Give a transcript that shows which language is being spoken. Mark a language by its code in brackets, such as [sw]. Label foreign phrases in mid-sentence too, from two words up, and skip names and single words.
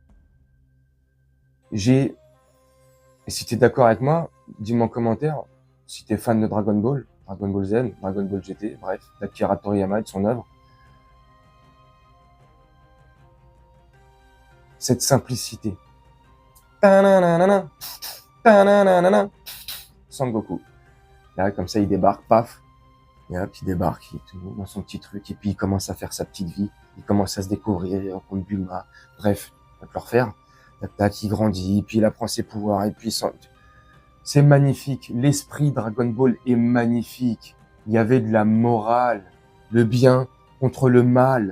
[fr] Et si tu es d'accord avec moi, dis-moi en commentaire si tu es fan de Dragon Ball, Dragon Ball Z, Dragon Ball GT, bref, d'Akira Toriyama et de son œuvre. Cette simplicité. Ta-na-na-na-na, ta-na-na-na-na. Sangoku. Là, comme ça, il débarque, paf. Et hop, il débarque, il est tout dans son petit truc, et puis il commence à faire sa petite vie. Il commence à se découvrir, contre Bulma. Bref, on va te le refaire. Tac, tac, il grandit, puis il apprend ses pouvoirs, et puis c'est magnifique. L'esprit Dragon Ball est magnifique. Il y avait de la morale, le bien contre le mal.